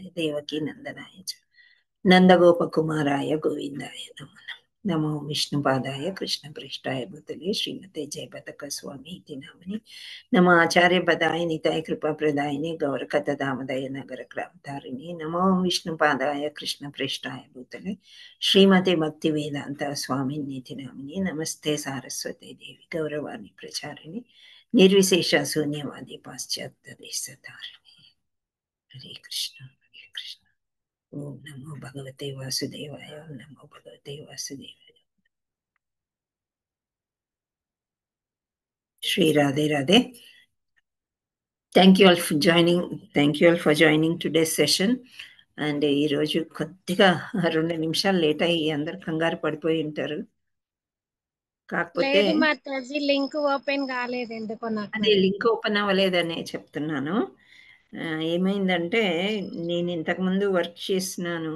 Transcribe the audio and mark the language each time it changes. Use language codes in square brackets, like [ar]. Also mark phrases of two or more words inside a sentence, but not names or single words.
[sa] देवकी नंदनाय च नंदगोपकुमाराय गोविंदाय नमो नमो विष्णुपादाय कृष्णप्रेष्ठाय भूतले श्रीमते जयपताका स्वामी इति नामनि नमो आचार्यपदाय निताय कृपाप्रदायिने गौरकथादामोदय नगरक्रामतारिणे नमो विष्णुपादाय कृष्णप्रेष्ठाय भूतले श्रीमते भक्तिवेदांत स्वामिन् इति नामनि नमस्ते सारस्वते देवी गौरवाणी प्रचारिणे निर्विशेष शून्यवादी पाश्चात्य देशतारिणे. हरे कृष्ण हरे कृष्ण. ओम नमो भगवते वासुदेवाय. ओम नमो भगवते वासुदेवाय. श्री राधे राधे. [en] Thank you all for joining today's session. [te] And ఈ రోజు కొద్దిగా 2 నిమిషాలు లేట్ అయ్యి అందరు కంగారు పడిపోయి ఉంటారు. కాకపోతే లేదు మాతాజీ [en] link open [te] కాలేదు ఎందుకో నాకు. అదే [en] link open [te] అవ్వలేదనే చెప్తున్నాను. ఏమైందంటే నేను ఇంతకుముందు వర్క్ చేసినాను.